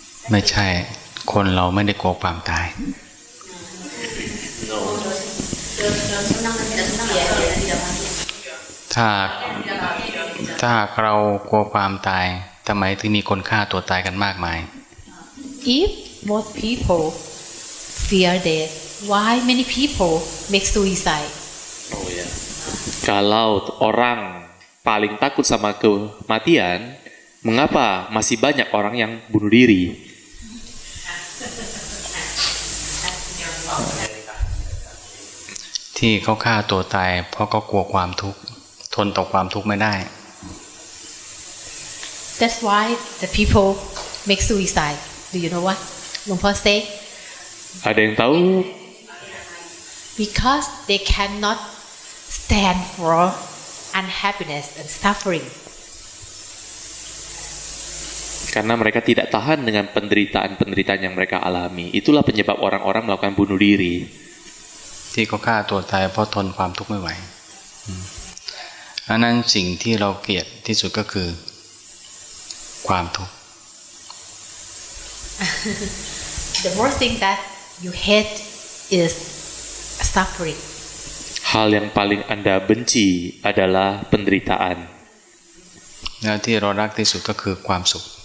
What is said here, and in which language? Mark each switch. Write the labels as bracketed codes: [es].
[th] ไม่ใช่ คนเราไม่ได้กลัวความตาย [en] No. [th] ถ้าเรากลัวความตายทำไมถึงมีคนฆ่าตัวตายกันมากมาย [en] If most people fear death, why many people make suicide? [id] Oh ya. Kalau orang paling takut sama kematian, mengapa masih banyak orang yang bunuh diri? [th] ที่เขาฆ่าตัวตายเพราะเขากลัวความทุกข์ทนต่อความทุกข์ไม่ได้ [en] That's why the people make suicide. Do you know what? หลวงพ่อ say [id] Ada yang tahu? [en] because they cannot stand for unhappiness and suffering. [id] Karena mereka tidak tahan dengan penderitaan-penderitaan yang mereka alami. Itulah penyebab orang-orang melakukan bunuh diri. [th] ที่เขาฆ่าตัวตายเพราะทนความทุกข์ไม่ไหวอันนั้นสิ่งที่เราเกลียดที่สุดก็คือความทุกข์ [en] The worst thing that you hate is suffering. [id] Hal yang paling Anda benci adalah penderitaan. [th] แล้วที่เรารักที่สุดก็คือความสุข